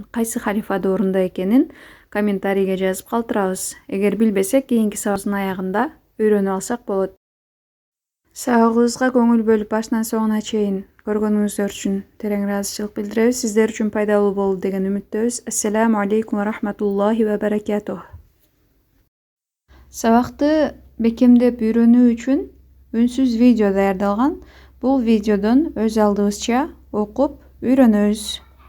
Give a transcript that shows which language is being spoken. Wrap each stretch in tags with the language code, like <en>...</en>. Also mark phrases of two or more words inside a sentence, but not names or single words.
<ky>Кайсы халифа доорунда экенин комментарийге жазып калтырабыз. Эгер билбесек, кийинки сабагыбыздын аягында үйрөнүп алсак болот. Сабагыбызга көңүл бөлүп башынан соңуна чейин көргөнүңүздөр үчүн терең ыраазычылык билдиребиз. Сиздер үчүн пайдалуу болду деген үмүттөбүз.</ky> <ar>السلام عليكم ورحمة الله وبركاته.</ar> <ky>Сабакты бекемдеп үйрөнүү үчүн үнсүз видео даярдалган. Бул видеодон өз алдыбызча окуп үйрөнөбүз.</ky>